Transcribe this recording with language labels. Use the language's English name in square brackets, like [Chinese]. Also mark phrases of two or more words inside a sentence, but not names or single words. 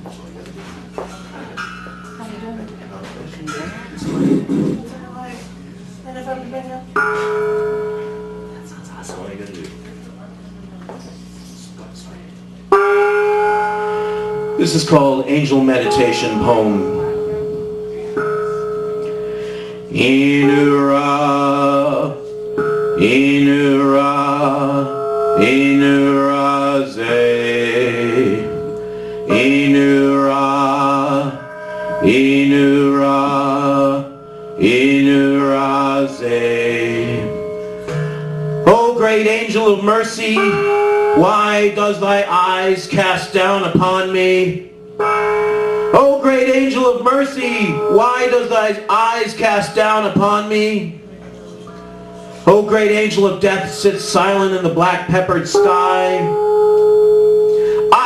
[English] And if I'm big enough. That's all you gotta do. This is called Angel Meditation Poem. Inura, Inura, Inura Ze, Inura, Inura, Inura Ze. O great angel of mercy, why does thy eyes cast down upon me? O great angel of mercy, why does thy eyes cast down upon me? O great angel of death, sit silent in the black peppered sky.